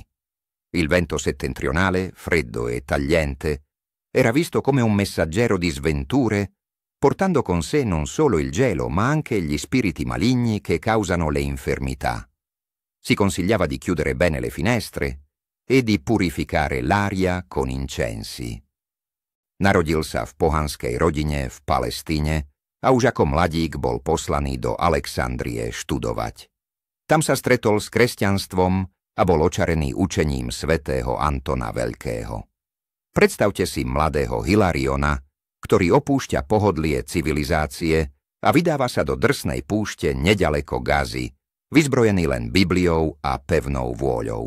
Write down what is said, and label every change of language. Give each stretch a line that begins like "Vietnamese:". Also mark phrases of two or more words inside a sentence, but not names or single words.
Italian: Il vento settentrionale, freddo e tagliente, era visto come un messaggero di sventure, portando con sé non solo il gelo, ma anche gli spiriti maligni che causano le infermità. Si consigliava di chiudere bene le finestre e di purificare l'aria con incensi.
Slovak: Narodil sa v pohanskej rodine v Palestíne a už ako mladík bol poslaný do Alexandrie študovať. Tam sa stretol s kresťanstvom a bol očarený učením svätého Antona Veľkého. Predstavte si mladého Hilariona, ktorý opúšťa pohodlie civilizácie a vydáva sa do drsnej púšte neďaleko Gazy, vyzbrojený len Bibliou a pevnou vôľou.